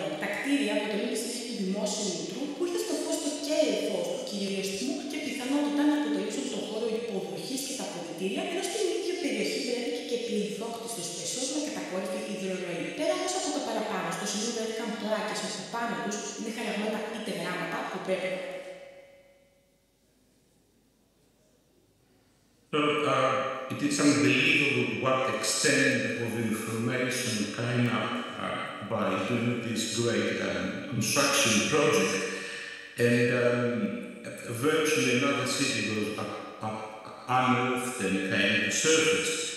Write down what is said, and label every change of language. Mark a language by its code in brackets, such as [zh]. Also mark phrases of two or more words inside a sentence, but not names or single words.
[el] Τα κτίρια αποτελούν τη συνέχεια του δημόσιου λουτρού που ήρθε στο φως το κέριο φως του κυριαρχισμού και πιθανότητα να αποτελούσαν τον χώρο υποδοχής και τα αποδυτήρια, ενώ στην ίδια περιοχή βρέθηκε και πληθόκτιστος πεσός με κατακόρυφη υδροροή. Πέρα όμως από το παραπάνω, στο σημείο βρέθηκαν πλάκες όπου πάνω τους είναι χαραγμένα είτε γράμματα που πρέπει. [en] So, it is unbelievable what extent of information came up by doing this great construction project, and virtually another city was unearthed and came to surface.